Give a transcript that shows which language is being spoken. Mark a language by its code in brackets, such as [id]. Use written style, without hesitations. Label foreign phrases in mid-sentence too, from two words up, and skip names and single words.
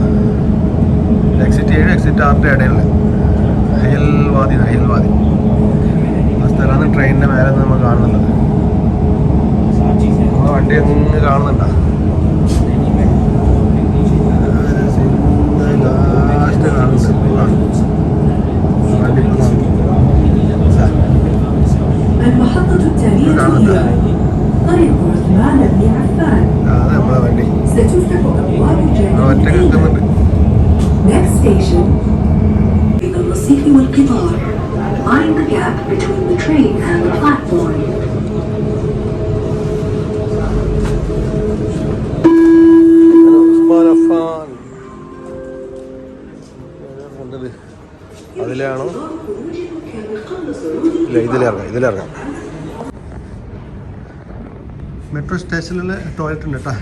[ml] എക്സിറ്റ് 7 എക്സിറ്റ് 6 ഇടയിലുള്ള അയൽവാദി ആ സ്ഥലമാണ് ട്രെയിനിൻ്റെ മേലെ നിന്ന് നമ്മൾ കാണുന്നുള്ളത്. നമ്മളെ വണ്ടി അങ്ങ് കാണുന്നുണ്ടോ? ലാസ്റ്റ് കാണുന്നുണ്ട്. [ar] المحطة التالية هي طريق عثمان بن عفان. [ml] നമ്മളെ വണ്ടി [ar] ستفتح أبواب [ml] ഒറ്റ [ar] الجانب. [ml] കിട്ടുന്നുണ്ട്. [en] Next station [ar] بين الرصيف والقطار. [en] Mind the gap between the train and the platform. [ml] ഉസ്മാൻ അഫ്ഫാൻ അതിലാണോ? ഇല്ല, ഇതിലിറങ്ങാം. മെട്രോ സ്റ്റേഷനിൽ ടോയ്ലറ്റ് ഉണ്ട് കേട്ടോ.